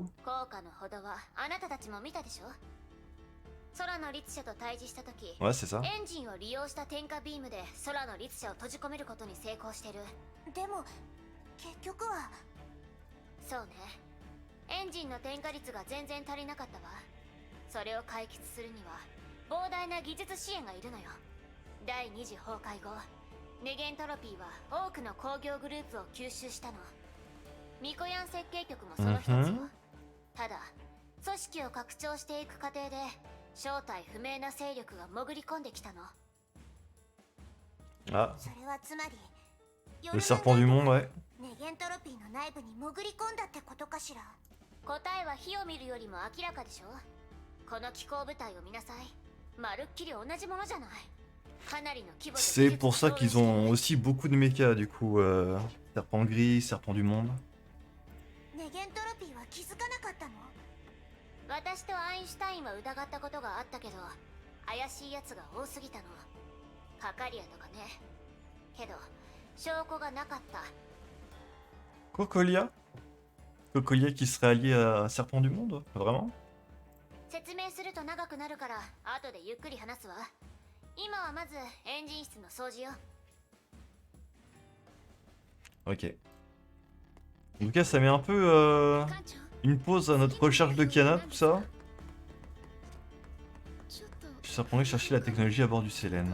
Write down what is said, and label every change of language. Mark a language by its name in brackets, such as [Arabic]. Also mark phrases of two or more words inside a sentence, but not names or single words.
[Japanese] 効果のほどはあなたたちも見たでしょ。空の律者と対峙した時、 [French] Ouais, c'est ça. [Japanese] エンジンを利用した点火ビームで空の律者を閉じ込めることに成功してる。でも結局はそうね、エンジンの点火率が全然足りなかったわ。それを解決するには膨大な技術支援がいるのよ。第2次崩壊後、ネゲントロピーは多くの工業グループを吸収したの。ミコヤン設計局もその一つよ。ただ組織を拡張していく過程で正体不明な勢力が潜り込んできたの。 Ah, それはつまり [French] le serpent du monde, ouais. [Japanese] ネゲントロピーの内部に潜り込んだってことかしら。答えは火を見るよりも明らかでしょ。この機構部隊を見なさい。まるっきり同じものじゃない。かなりの規模で [French] C'est pour ça qu'ils ont aussi beaucoup de mechas du coup. Serpent gris, serpent du monde. [Japanese] ネゲントロピーは気づかなかったの？私とアインシュタインは疑ったことがあったけど、怪しいやつが多すぎたの。カカリアとかね。けど証拠がなかった。 [French] Cocolia Cocolia qui serait allié à Serpent du Monde? Vraiment? [Japanese] 説明すると長くなるから後でゆっくり話すわ。今はまずエンジン室の掃除よ。 [French] Ok. En tout cas, ça met un peu une pause à notre recherche de Kiana, tout ça. Je suis surpris de chercher la technologie à bord du Sélène.